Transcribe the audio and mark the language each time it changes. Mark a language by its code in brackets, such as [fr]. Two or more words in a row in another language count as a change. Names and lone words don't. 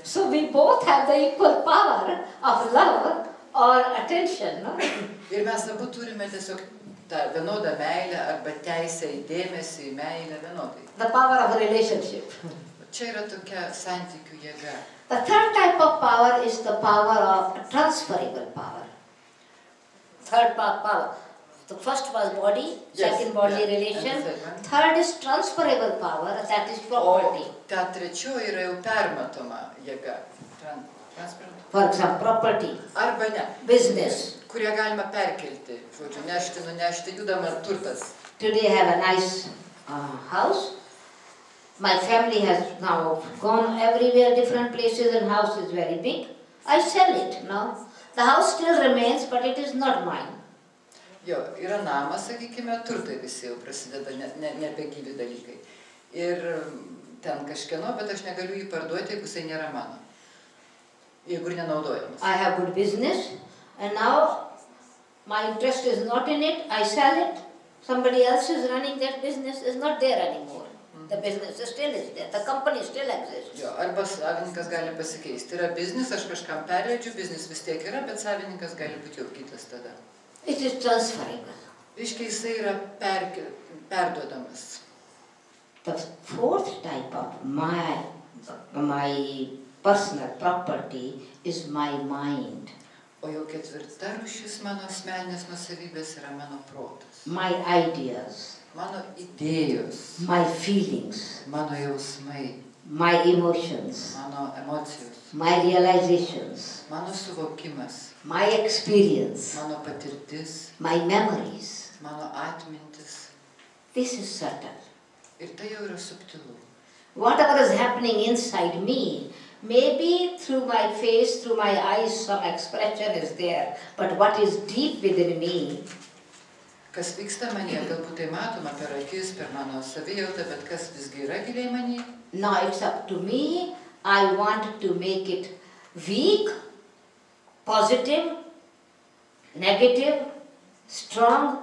[en] So we both have the equal power of love or attention, no? [lt] Ir mes abu turime tiesiog tą vienodą meilę arba teisę į dėmesį, į meilę vienodai. [en] The power of relationship. [lt] Čia yra tokia santykių jėga. [en] The third type of power is the power of transferable power. Third power. The first was body, second body relation. Third is transferable power, that is property. [lt] O ta trečioji yra jau permatoma jėga. [en] For example, property. [lt] Arba ne. Business. Kurie galima perkelti, žodžiu, nešti, nunešti, judama turtas. [en] Today I have a nice house. My family has now gone everywhere, different places, and house is very big. I sell it, no? The house still remains, but it is not mine. [lt] Jo, yra namas, sakykime, turtai visi jau prasideda, ne apie gyvi dalykai. Ir ten kažkieno, bet aš negaliu jį parduoti, jeigu jisai nėra mano. Jeigu ir nenaudojamas. [en] I have good business, and now my interest is not in it, I sell it. Somebody else is running that business, is not there anymore. The business still is there, the company still exists. [lt] Jo, arba savininkas gali pasikeisti. Yra biznis, aš kažkam perleidžiu, biznis vis tiek yra, bet savininkas gali būti jau kitas tada. [en] It is transferable. [lt] Reiškia, jisai yra perduodamas. [en] The fourth type of my personal property is my mind. [lt] O jau ketvirta rūšis mano asmeninės nuosavybės yra mano protas. [en] My ideas. [lt] Mano idėjos. [en] My feelings. [lt] Mano jausmai. [en] My emotions. [lt] Mano emocijos. [en] My realizations. [lt] Mano suvokimas. [en] My experience. [lt] Mano patirtis. [en] My memories. [lt] Mano atmintis. [en] This is subtle. [lt] Ir tai jau yra subtilu. [en] Whatever is happening inside me, maybe through my face, through my eyes, some expression is there, but what is deep within me, [lt] kas vyksta manyje, galbūt tai matoma per akis, per mano savijautą, bet kas visgi yra giliai manyje. [en] now it's up to me. I want to make it weak, positive, negative, strong.